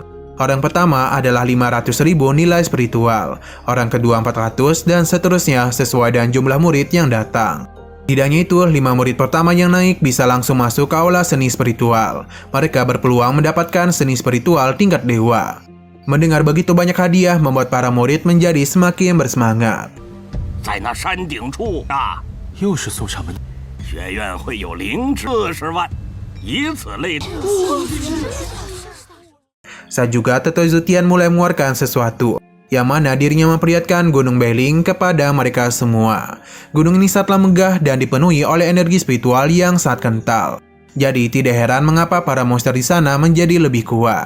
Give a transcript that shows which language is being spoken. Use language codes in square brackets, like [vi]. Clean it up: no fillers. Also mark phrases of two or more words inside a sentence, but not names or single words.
[id] Orang pertama adalah 500.000 nilai spiritual, orang kedua 400, dan seterusnya sesuai dengan jumlah murid yang datang. Tidak hanya itu, 5 murid pertama yang naik bisa langsung masuk ke aula seni spiritual. Mereka berpeluang mendapatkan seni spiritual tingkat dewa. Mendengar begitu banyak hadiah membuat para murid menjadi semakin bersemangat. [zh] 在那山顶处啊，又是送上门。学院会有灵芝40万，以此类推。 [id] Saat juga Tetua Zutian mulai mengeluarkan sesuatu, yang mana dirinya memperlihatkan Gunung Bailing kepada mereka semua. Gunung ini sangatlah megah dan dipenuhi oleh energi spiritual yang sangat kental. Jadi tidak heran mengapa para monster di sana menjadi lebih kuat.